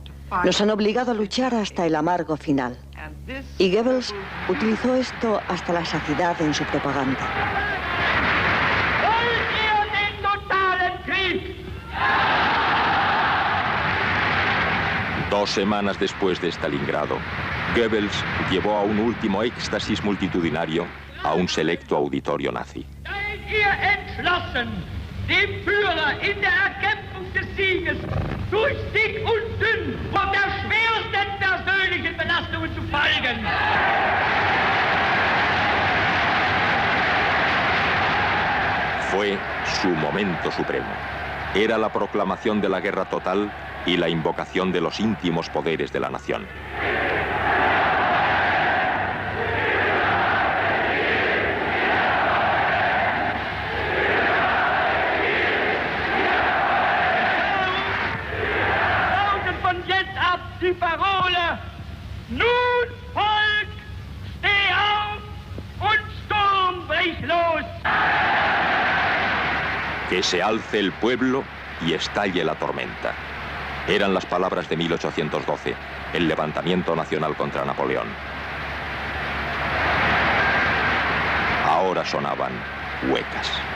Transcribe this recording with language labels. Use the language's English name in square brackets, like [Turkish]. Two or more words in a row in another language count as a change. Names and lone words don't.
[Spanish] Nos han obligado a luchar hasta el amargo final. Y Goebbels utilizó esto hasta la saciedad en su propaganda. 2 semanas después de Stalingrado, Goebbels llevó a un último éxtasis multitudinario a un selecto auditorio nazi. [German] Seid ihr entschlossen, dem Führer in der Erkämpfung Verheißung des Sieges durch dick und dünn und der schwersten persönlichen Belastungen zu folgen. [Spanish] Fue su momento supremo. Era la proclamación de la guerra total y la invocación de los íntimos poderes de la nación. [German] Die Parole, nun Volk, steh auf und Sturm brich los. [Spanish] Que se alce el pueblo y estalle la tormenta. Eran las palabras de 1812, el levantamiento nacional contra Napoleón. Ahora sonaban huecas.